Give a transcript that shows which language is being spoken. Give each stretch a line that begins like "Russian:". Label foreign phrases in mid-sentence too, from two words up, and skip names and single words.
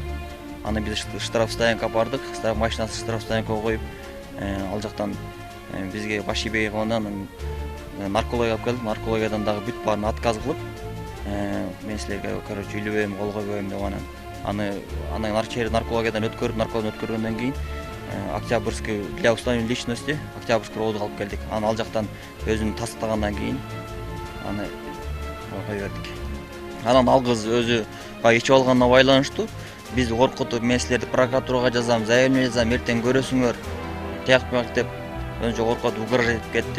Kyrgyz: Аны биз штраф стоянкага бардык, машинасы штраф стоянкага коюп, ал жактан бизге Башибей кылгандан наркология алып келдик. Наркологиядан дагы бүт баарын отказ кылып, мен силерге короче үйлөбөйм, кол койбойм деп аны наркологиядан өткөргөндөн кийин Октябрьский
Russian: для установления личности
Kyrgyz: Октябрьский роодуга алып келдик. Аны ал жактан өзүн тастыктагандан кийин аны кое бердик. Анан ал кыз өзү ичип алганына байланыштуу бизди коркутуп, мен силерди прокуратурага жазам, заявление жазам, эртең көрөсүңөр, тияк деп önce коркутуп угрожать этип кетти.